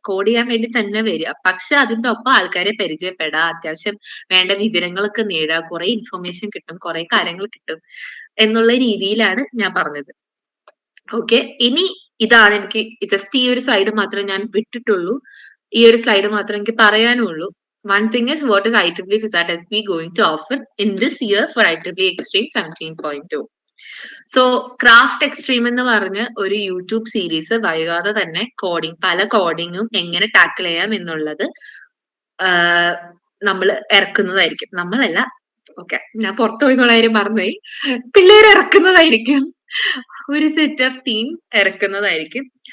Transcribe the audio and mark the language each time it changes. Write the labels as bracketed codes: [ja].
[ml] Code ചെയ്യാൻ വേണ്ടി തന്നെ വരിക, പക്ഷെ അതിന്റെ ഒപ്പം ആൾക്കാരെ പരിചയപ്പെടാ, അത്യാവശ്യം വേണ്ട വിവരങ്ങളൊക്കെ നേടുക, കുറെ ഇൻഫർമേഷൻ കിട്ടും, കുറെ കാര്യങ്ങൾ കിട്ടും എന്നുള്ള രീതിയിലാണ് ഞാൻ പറഞ്ഞത്. ഓക്കെ, ഇനി ഇതാണ് എനിക്ക് ജസ്റ്റ് ഈ ഒരു സ്ലൈഡ് മാത്രമേ ഞാൻ വിട്ടിട്ടുള്ളൂ. ഈ ഒരു സ്ലൈഡ് മാത്രമേ എനിക്ക് പറയാനുള്ളൂ. [en] One thing is, what is IEEE FISAT SB going to offer in this year for IEEE Xtreme 17.2? [ml] So craft extreme എന്ന് പറഞ്ഞ് ഒരു യൂട്യൂബ് സീരീസ് വൈകാതെ തന്നെ പല കോഡിങ്ങും എങ്ങനെ ടാക്കിൾ ചെയ്യാം എന്നുള്ളത് നമ്മൾ ഇറക്കുന്നതായിരിക്കും. നമ്മളല്ല, ഓക്കെ, ഞാൻ പുറത്തു പോയിന്നുള്ള കാര്യം മറന്നുപോയി. പിള്ളേർ ഇറക്കുന്നതായിരിക്കും, ഒരു സെറ്റ് ഓഫ് ടീം ഇറക്കുന്നതായിരിക്കും.